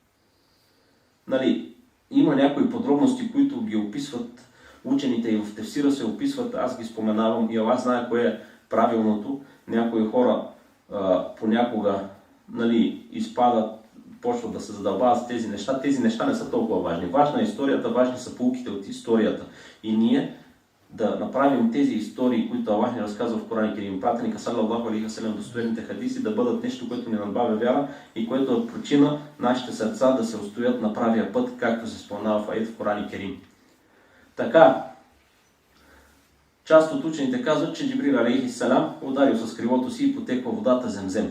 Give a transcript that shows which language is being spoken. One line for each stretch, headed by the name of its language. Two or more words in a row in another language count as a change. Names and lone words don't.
Bulgarian: Има някои подробности, които ги описват учените и в тефсира се описват, аз ги споменавам и Аллах знае кое е правилното. Някои хора понякога изпадат, почват да се задълбават с тези неща. Тези неща не са толкова важни. Важна е историята, важни са поуките от историята. И ние да направим тези истории, които Аллах ни разказва в Коран и Керим, пратеника
Arabic: صلى الله عليه وسلم,
Bulgarian: достоверните хадиси, да бъдат нещо, което ни надбавя вяра и което е причина нашите сърца да се устоят на правия път, както се споменава в аят в Коран и Керим. Така, част от учените казват, че Джибрил алейхиссалам ударил с крилото си и потекла водата Земзем.